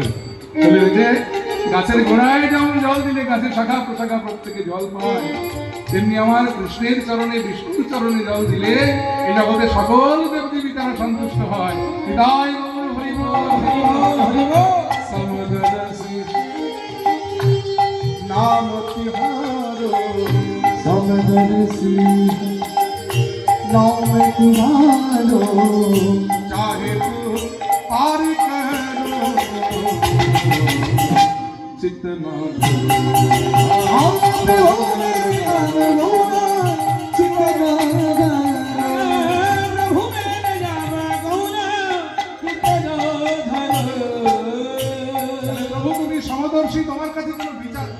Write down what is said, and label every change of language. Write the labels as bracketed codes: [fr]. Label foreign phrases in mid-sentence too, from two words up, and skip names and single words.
[bn] চলে যে গাছের গোড়ায় যেমন জল দিলে গাছের শাখা প্রশাখা প্রত্যেকে জল পায়, তেমনি আমার কৃষ্ণের চরণে বিষ্ণুর চরণে জল দিলে এই জগতে সকল দেবদেবী তারা সন্তুষ্ট হয়। হৃদয় হরি বল, হরি বল, হরি বল। সমদরসি [hi] नाम तिहारो समदर्शी नाम तिहारो चाहे तू पार करो चितना [bn] প্রভু তুমি সমদর্শী, তোমার কাছে কোনো বিচার নেই।